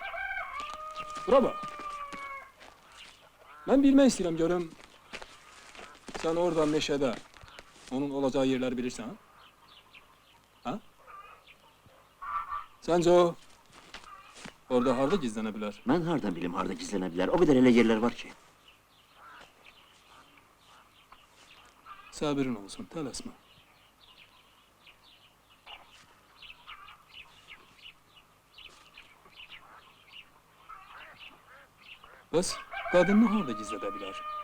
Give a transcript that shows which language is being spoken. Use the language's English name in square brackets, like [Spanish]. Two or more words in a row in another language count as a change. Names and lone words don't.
[Turkish] Bura bak. Ben bilmek istedim görüm. Sen orada meşede, onun olacağı yerleri bilirsen. Ha? Sence o orada harda gizlenebilir? [Azerbaijani] Mən hardan bilim harda gizlənə bilər? O qədər elə yerlər var ki. Sabirin olsun, tələsmə. Bəs qadını harda gizlədə bilər?